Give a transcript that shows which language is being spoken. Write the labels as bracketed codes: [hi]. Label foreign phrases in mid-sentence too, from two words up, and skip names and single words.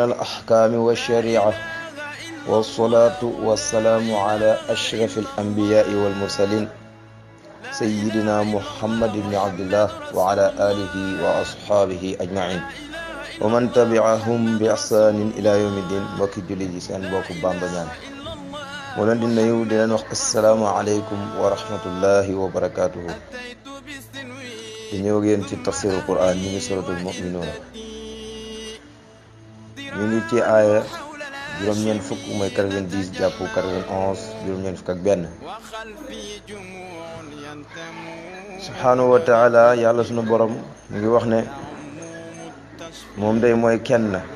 [ar] الأحكام والشريعة والصلاة والسلام على أشرف الأنبياء والمرسلين سيدنا محمد بن عبد الله وعلى آله وأصحابه أجمعين ومن تبعهم بإحسان إلى يوم الدين [wo] mbokki jullit yi seen mbokku Bamba Ñaan moo leen di nuyu di leen wax [ar] السلام عليكم ورحمة الله وبركاته [wo] di ñëw ak yéen ci tafsirul Qur'an ñu ngi suratul mu'minuun ñu ngi ci aaya juróom-ñeent fukk mooy 90 jàpp 91 juróom-ñeent fukk ak benn [ar] سبحانه وتعالى [wo] yàlla sunu borom mu ngi wax ne moom day mooy kenn